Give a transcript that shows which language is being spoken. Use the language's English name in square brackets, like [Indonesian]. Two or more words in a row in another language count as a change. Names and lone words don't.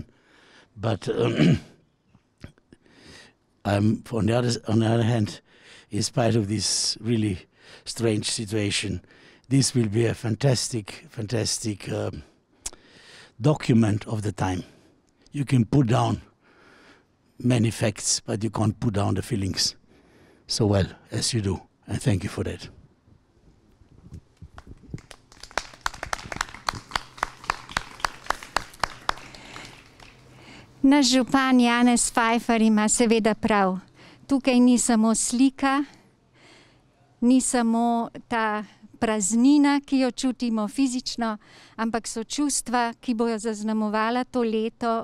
[English] But on the other hand, in spite of this really strange situation, this will be a fantastic document of the time. You can put down many facts, but you can't put down the feelings so well as you do, and thank you for that. [Slovenian] Naš župan Janez Fajfar ima seveda prav. Tukaj ni samo slika, ni samo ta praznina, ki jo čutimo fizično, ampak so čustva, ki bojo zaznamovala to leto.